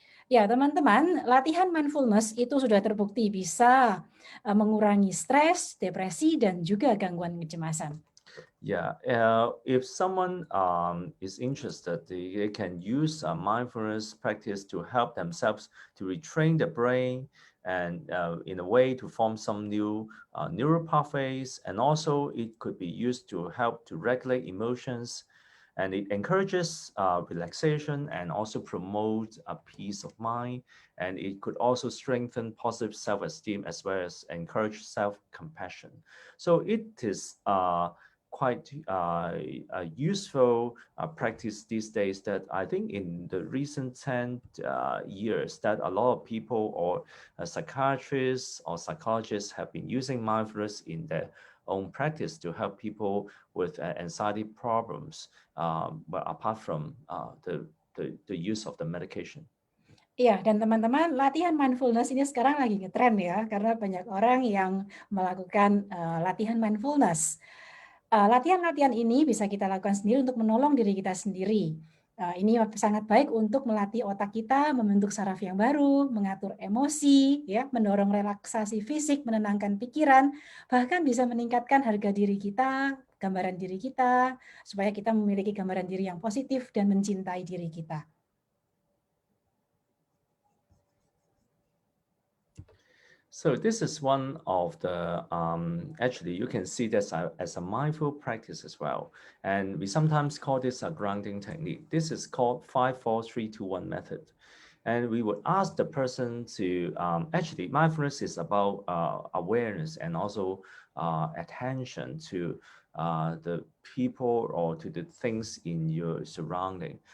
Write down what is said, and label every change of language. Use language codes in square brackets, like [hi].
[id] Ya, teman-teman, latihan mindfulness itu sudah terbukti bisa mengurangi stres, depresi, dan juga gangguan kecemasan. [en] Yeah, if someone is interested, they can use mindfulness practice to help themselves to retrain the brain and in a way to form some new neural pathways. And also it could be used to help to regulate emotions. And it encourages relaxation and also promote a peace of mind. And it could also strengthen positive self-esteem as well as encourage self-compassion. So it is quite a useful practice these days that I think in the recent 10 years that a lot of people or psychiatrists or psychologists have been using mindfulness in their own practice to help people with anxiety problems, but apart from the use of the medication. [id] Iya, dan teman-teman, latihan mindfulness ini sekarang lagi ngetren ya, karena banyak orang yang melakukan latihan mindfulness. Latihan-latihan ini bisa kita lakukan sendiri untuk menolong diri kita sendiri. Ini sangat baik untuk melatih otak kita membentuk saraf yang baru, mengatur emosi, ya, mendorong relaksasi fisik, menenangkan pikiran, bahkan bisa meningkatkan harga diri kita, gambaran diri kita, supaya kita memiliki gambaran diri yang positif dan mencintai diri kita. [en] So this is one of the, actually you can see this as a mindful practice as well. And we sometimes call this a grounding technique. This is called 5-4-3-2-1 method. And we would ask the person to, actually mindfulness is about awareness and also attention to the people or to the things in your surrounding.